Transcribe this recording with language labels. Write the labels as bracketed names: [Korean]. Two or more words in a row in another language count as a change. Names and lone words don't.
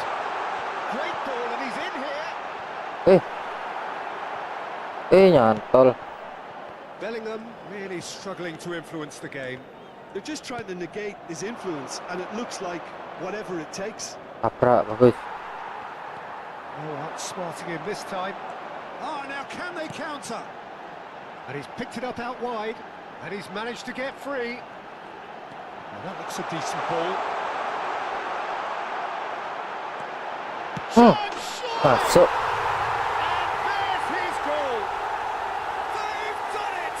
[English] Great ball, and he's in here. [Javanese] Nyantol. [English] Bellingham really struggling to influence the game. They're just trying to negate his influence, and it looks like whatever it takes. [Indonesian] Tabrak, bagus. [English] Oh, outsmarting him this time. Oh, now can they counter? And he's picked it up out wide, and he's managed to get free. Well, that looks a decent ball. [Indonesian] Masuk. [English] And there's his goal. They've done it.